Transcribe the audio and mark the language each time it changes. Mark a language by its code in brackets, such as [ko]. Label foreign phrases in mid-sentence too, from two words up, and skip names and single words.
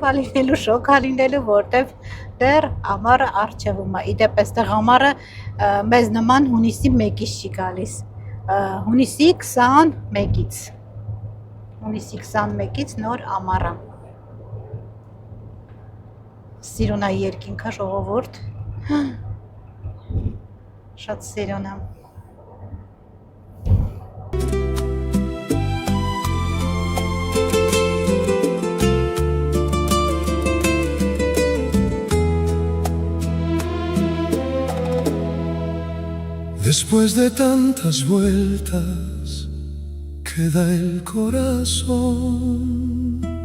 [hy] ալինելու, շոկ ալինելու, որտեվ դեռ ամառը առջևում է։ Իդեպ այստեղ ամառը մեզ նման հունիսի 1-ից չի գալիս։ Հունիսի 21-ից։ Հունիսի 21-ից նոր ամառը։ Սիրուն է երկինքը, ժողովուրդ։ Շատ սիրուն է։ [es] Después de tantas vueltas que da el corazón,